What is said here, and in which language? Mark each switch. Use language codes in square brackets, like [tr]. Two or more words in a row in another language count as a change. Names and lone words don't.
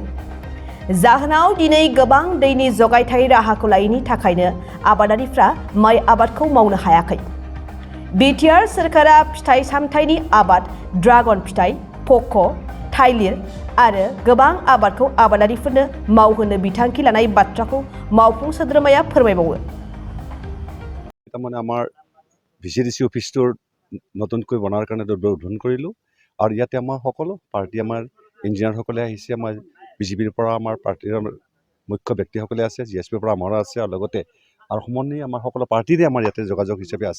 [brx] जाहोनाव दिनै गोबां दैनि जगायथाय राहाखौ लायैनि थाखायनो आबादारिफ्रा माइ आबादखौ मावनो हायाखै। बिटिआर सरकारा फिथाइ सामथाइनि आबाद, ड्रागन फिथाइ, पक', थाइलिर आरो गोबां आबादखौ आबादारिफोरनो मावहोनो बिथांखि लानाय बाथ्राखौ मावफुं सोद्रोमाया फोरमायबावो। [as] আমাৰ VCDC অফিচটোৰ নতুনকৈ বনাৰ কাৰণে উদ্বোধন কৰিলোঁ আৰু ইয়াতে আমাৰ সকলো পাৰ্টি আমাৰ ইঞ্জিনিয়াৰসকলে আহিছে, আমাৰ বিজেপিৰ পৰা আমাৰ পাৰ্টিৰ মুখ্য ব্যক্তিসকলে আছে, GSPৰ পৰা আমাৰো আছে আৰু লগতে আৰু সমন্বয়ে আমাৰ সকলো পাৰ্টিৰে আমাৰ ইয়াতে যোগাযোগ হিচাপে আছে।